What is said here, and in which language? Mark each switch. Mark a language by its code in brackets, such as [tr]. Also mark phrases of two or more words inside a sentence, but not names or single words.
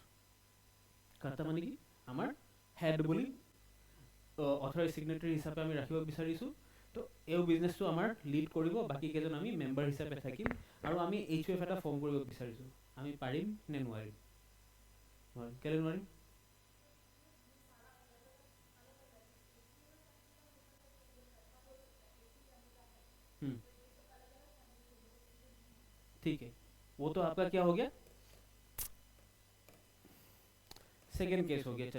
[as] কৰ্তা মানে কি আমাৰ হেড বুলি [en] authorise signatory [as] হিচাপে আমি ৰাখিব বিচাৰিছোঁ। তো এই বিজনেছটো আমাৰ লিড কৰিব, বাকী কেইজন আমি মেম্বাৰ হিচাপে থাকিম আৰু আমি HUF এটা ফৰ্ম কৰিব বিচাৰিছোঁ। আমি পাৰিম নে নোৱাৰিম? কেলৈ নোৱাৰিম? [hi] ठीक है, वो तो आपका क्या हो गया, [en] second case [hi] हो गया।